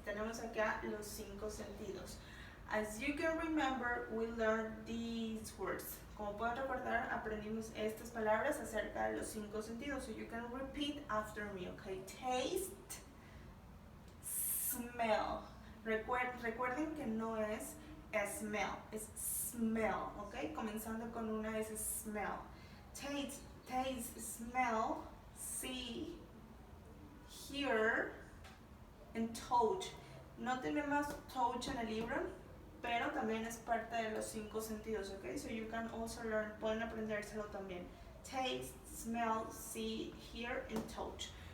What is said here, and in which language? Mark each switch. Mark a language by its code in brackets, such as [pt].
[es] Tenemos acá los 5 sentidos. [en] As you can remember, we learned these words. [es] Como pueden recordar, aprendimos estas palabras acerca de los 5 sentidos. [en] So you can repeat after me, okay? Taste, smell. [es] Recuerden que no es smell, es smell, okay? Comenzando con una S, smell. [en] Taste, smell, see, hear, and touch. [es] No tenemos touch en el libro, pero también es parte de los 5 sentidos, okay? [en] So you can also learn, [es] pueden aprendérselo también. [en] Taste, smell, see, hear, and touch.